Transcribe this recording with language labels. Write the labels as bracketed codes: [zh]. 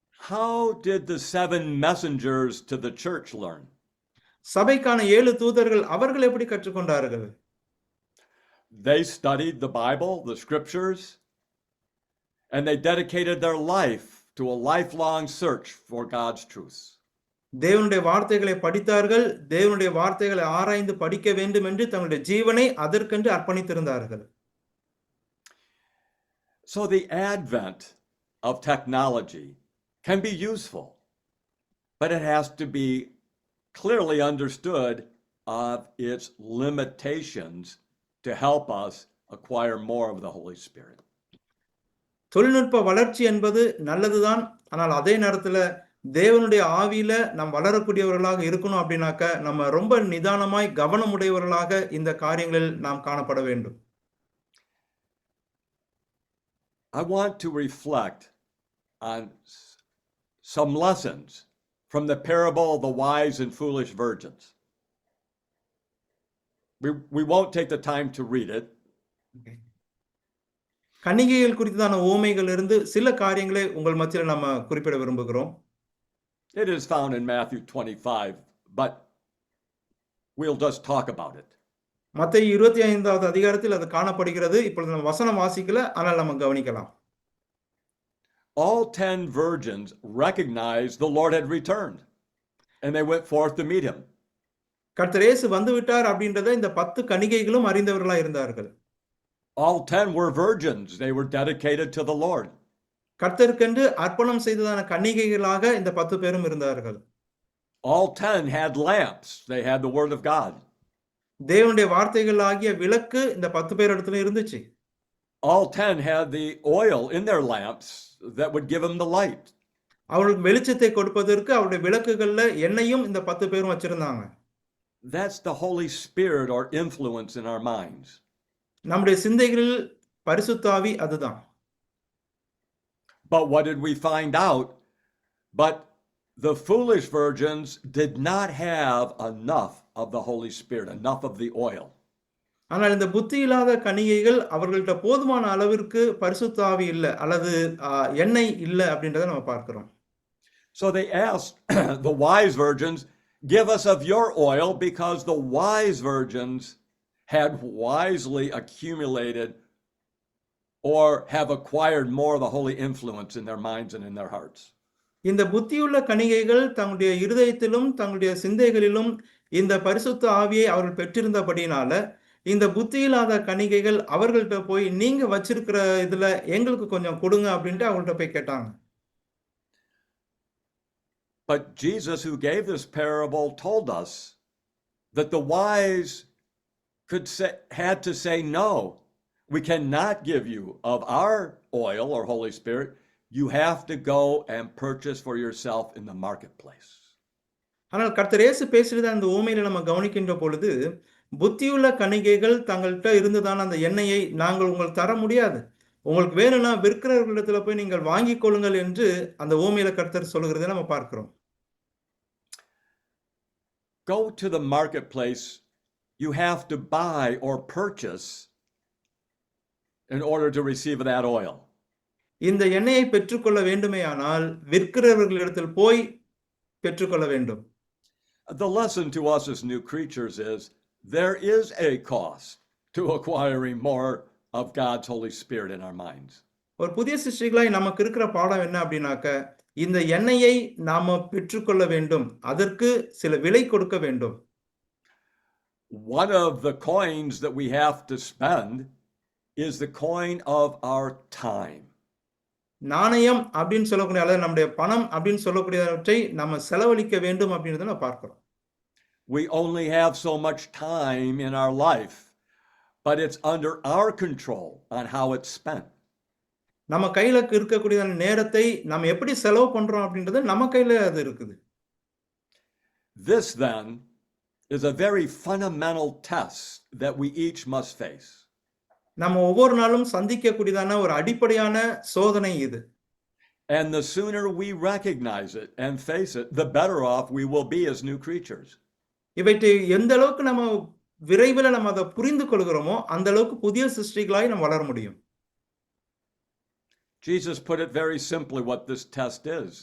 [en] How did the 7 messengers to the church learn? [ta] சபைக்கான 7 தூதர்கள் அவர்கள் எப்படி கற்றுக்கொண்டார்கள்? [en] They studied the Bible, the scriptures, and they dedicated their life to a lifelong search for God's truth. [ta] தேவனுடைய வார்த்தைகளை படித்தார்கள். தேவனுடைய வார்த்தைகளை ஆராய்ந்து படிக்க வேண்டும் என்று தங்களுடைய ஜீவனை அதற்கென்று அர்ப்பணித்திருந்தார்கள். [en] So the advent of technology can be useful, but it has to be clearly understood of its limitations to help us acquire more of the Holy Spirit. [ta] தொழில்நுட்ப வளர்ச்சி என்பது நல்லதுதான். ஆனால் அதே நேரத்துல தேவனுடைய ஆவியில நாம் வளரக்கூடியவர்களாக இருக்கணும் அப்படின்னாக்க நம்ம ரொம்ப நிதானமாய் கவனமுடையவர்களாக இந்த காரியங்களில் நாம் காணப்பட வேண்டும். [en] I want to reflect on some lessons from the parable of the wise and foolish virgins. We won't take the time to read it. [ta] கன்னிகைகள் குறித்ததான உவமைகள் இருந்து சில காரியங்களை உங்கள் மத்தியில் நம்ம குறிப்பிட விரும்புகிறோம். [en] It is found in Matthew 25, but we'll just talk about it. [ta] மத்தேயு 25வது அதிகாரத்தில் அது காணப்படுகிறது. இப்பொழுது நம்ம வசனம் வாசிக்கல, ஆனால் நம்ம கவனிக்கலாம். [en] All 10 virgins recognized the Lord had returned, and they went forth to meet him. [ta] கர்த்தர் இயேசு வந்து விட்டார் அப்படின்றதை இந்த 10 கன்னிகைகளும் அறிந்தவர்களா இருந்தார்கள். [en] All 10 were virgins. They were dedicated to the Lord. [ta] கர்த்தருக்கென்று அர்ப்பணம் செய்ததான கன்னிகைகளாக இந்த 10 பேரும் இருந்தார்கள். [en] All 10 had lamps. They had the word of God. [ta] தேவனுடைய வார்த்தைகள் ஆகிய விளக்கு இந்த 10 பேர் இடத்துல இருந்துச்சு. [en] all 10 had the oil in their lamps that would give them the light. [ta] அவர்களுக்கு வெளிச்சத்தை கொடுப்பதற்கு அவருடைய விளக்குகள்ல எண்ணெயும் இந்த 10 பேரும் வச்சிருந்தாங்க. [en] That's the Holy Spirit or influence in our minds. [ta] நம்முடைய சிந்தைகளில் பரிசுத்த ஆவி அதுதான். [en] But what did we find out? But the foolish virgins did not have enough of the Holy Spirit, enough of the oil. [ta] ஆனால் இந்த புத்தி இல்லாத கன்னிகைகள் அவர்கள்ட்ட போதுமான அளவிற்கு பரிசுத்த ஆவி இல்ல அல்லது எண்ணெய் இல்ல அப்படின்றத நம்ம பார்க்கிறோம். [en] So they asked the wise virgins, give us of your oil, because the wise virgins had wisely accumulated or have acquired more of the holy influence in their minds and in their hearts. [ta] இந்த புத்தியுள்ள கன்னிகைகள் தங்களுடைய இருதயத்திலும் தங்களுடைய சிந்தைகளிலும் இந்த பரிசுத்த ஆவியை அவர்கள் பெற்றிருந்தபடினால இந்த புத்தி இல்லாத கன்னிகைகள் அவர்கள்ட்ட போய் நீங்க வச்சிருக்கிற இதுல எங்களுக்கு கொஞ்சம் கொடுங்க அப்படின்ட்டு அவங்கள்ட்ட போய் கேட்டாங்க. [en] But Jesus, who gave this parable, told us that the wise had to say, no, we cannot give you of our oil or Holy Spirit. You have to go and purchase for yourself in the marketplace. [ta] ஆனால் கர்த்தர் இயேசு பேசுறத அந்த உவமையில நம்ம கவனிக்கின்ற பொழுது புத்தியுள்ள கன்னிகைகள் தங்கள்கிட்ட இருந்ததான அந்த எண்ணெயை நாங்கள் உங்களுக்கு தர முடியாது, உங்களுக்கு வேணும்னா விற்கிறவர்களிடத்துல போய் நீங்கள் வாங்கிக் கொள்ளுங்கள் என்று அந்த உவமையில கர்த்தர் சொல்லுகிறதை நம்ம பார்க்கிறோம். [en] Go to the marketplace. You have to buy or purchase in order to receive that oil. [ta] இந்த எண்ணெயை பெற்றுக்கொள்ள வேண்டுமேயானால் விற்கிறவர்களிடத்தில் போய் பெற்றுக்கொள்ள வேண்டும். [en] The lesson to us as new creatures is there is a cost to acquiring more of God's Holy Spirit in our minds. [ta] ஒரு புதிய சிருஷ்டிகளாய் நமக்கு இருக்கிற பாடம் என்ன அப்படின்னாக்க இந்த எண்ணெயை நாம பெற்றுக்கொள்ள வேண்டும், அதற்கு சில விலை கொடுக்க வேண்டும். [en] One of the coins that we have to spend is the coin of our time. [ta] நாணயம் அப்படின்னு சொல்லக்கூடிய அல்லது நம்முடைய பணம் அப்படின்னு சொல்லக்கூடியவற்றை நம்ம செலவழிக்க வேண்டும் அப்படின்றத நம்ம பார்க்கிறோம். [en] We only have so much time in our life, but it's under our control on how it's spent. [ta] நம்ம கையில இருக்கக்கூடிய நேரத்தை நம்ம எப்படி செலவு பண்றோம் அப்படின்றது நம்ம கையில அது இருக்குது. [en] This then is a very fundamental test that we each must face. [ta] நம்ம ஒவ்வொரு நாளும் சந்திக்கக்கூடியதான ஒரு அடிப்படையான சோதனை இது. [en] And the sooner we recognize it and face it, the better off we will be as new creatures. [ta] இவற்றை எந்த அளவுக்கு நம்ம விரைவில் நம்ம அதை புரிந்து கொள்கிறோமோ அந்த அளவுக்கு புதிய சிருஷ்டிகளாய் நம்ம வளர முடியும். [en] Jesus put it very simply what this test is.